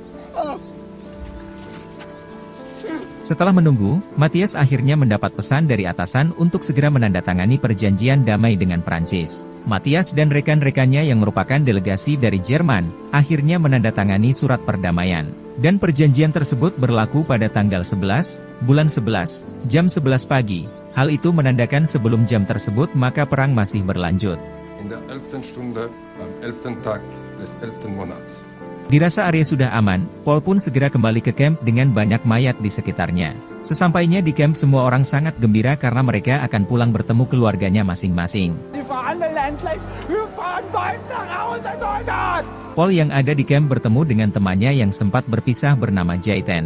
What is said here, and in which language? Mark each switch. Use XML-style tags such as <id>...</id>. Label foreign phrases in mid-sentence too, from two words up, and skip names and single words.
<id>Setelah menunggu, Matthias akhirnya mendapat pesan dari atasan untuk segera menandatangani perjanjian damai dengan Prancis. Matthias dan rekan-rekannya yang merupakan delegasi dari Jerman, akhirnya menandatangani surat perdamaian. Dan perjanjian tersebut berlaku pada tanggal 11, bulan 11, jam 11 pagi. Hal itu menandakan sebelum jam tersebut maka perang masih berlanjut.</id> <de>In der 11. Stunde, am 11. Tag des 11. Monats.</de> <id>Dirasa area sudah aman, Paul pun segera kembali ke camp dengan banyak mayat di sekitarnya. Sesampainya di camp semua orang sangat gembira karena mereka akan pulang bertemu keluarganya masing-masing. Paul yang ada di camp bertemu dengan temannya yang sempat berpisah bernama Jaiten.</id>